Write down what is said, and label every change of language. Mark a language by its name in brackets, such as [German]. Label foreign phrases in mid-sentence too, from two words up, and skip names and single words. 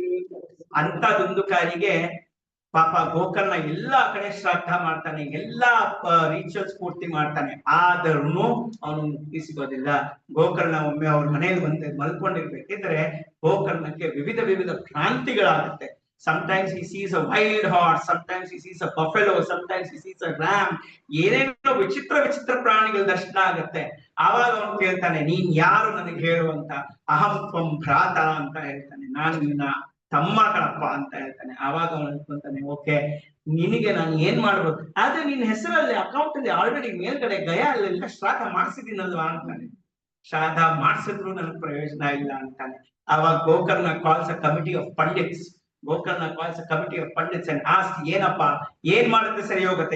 [Kannada] ಅಂತದೊಂದು ಕಾರಿಗೆ ಪಾಪ ಗೋಕರ್ಣ ಎಲ್ಲಾ ಕಡೆ ಶ್ರಾದ್ದ ಮಾಡ್ತಾನೆ, ಎಲ್ಲಾ ರಿಚುವಲ್ಸ್ ಪೂರ್ತಿ ಮಾಡ್ತಾನೆ, ಆದ್ರೂ ಅವನು ಮುಕ್ತಿ ಸಿಗೋದಿಲ್ಲ. ಗೋಕರ್ಣ ಒಮ್ಮೆ ಅವ್ರ ಮನೆಯಲ್ಲಿ ಮಲ್ಕೊಂಡಿರ್ಬೇಕಿದ್ರೆ ಗೋಕರ್ಣಕ್ಕೆ ವಿವಿಧ ಭ್ರಾಂತಿಗಳಾಗುತ್ತೆ. [English] Sometimes he sees a wild horse, sometimes he sees a buffalo, sometimes he sees a ram. [Kannada] ಏನೇನೋ ವಿಚಿತ್ರ ಪ್ರಾಣಿಗಳ ದರ್ಶನ ಆಗುತ್ತೆ. ಆವಾಗ ಅವನು ಕೇಳ್ತಾನೆ, ನೀನ್ ಯಾರು ನನಗೆ ಹೇಳುವಂತ? [Sanskrit] ಅಹಂ ತ್ವಂ ಭ್ರಾತ [Kannada] ಅಂತ ಹೇಳ್ತಾನೆ, ನಾನು ನಿನ್ನ ತಮ್ಮ ಕಣಪ್ಪ ಅಂತ ಹೇಳ್ತಾನೆ. ಆವಾಗ ಅವನು ಹೇಳ್ಕೊಂತಾನೆ, ಓಕೆ, ನಿನಗೆ ನಾನು ಏನ್ ಮಾಡ್ಬೋದು? ಆದ್ರೆ ನಿನ್ನ ಹೆಸರಲ್ಲಿ ಅಕೌಂಟ್ ಅಲ್ಲಿ ಆಲ್ರೆಡಿ ಮೇಲ್ಗಡೆ ಗಯಾ ಅಲ್ಲೆಲ್ಲ ಶ್ರಾದ್ದ ಮಾಡಿಸಿದೀನಲ್ವಾ ಅಂತಾನೆ. ಶ್ರಾದ್ದ ಮಾಡಿಸಿದ್ರು ನನಗೆ ಪ್ರಯೋಜನ ಇಲ್ಲ ಅಂತಾನೆ. [English] ಆವಾಗ Gokarna calls a committee of pandits. Gokarna calls a committee of pandits and ask, [Kannada] ಏನಪ್ಪ ಏನ್ ಮಾಡುತ್ತೆ ಸರಿ ಹೋಗುತ್ತೆ?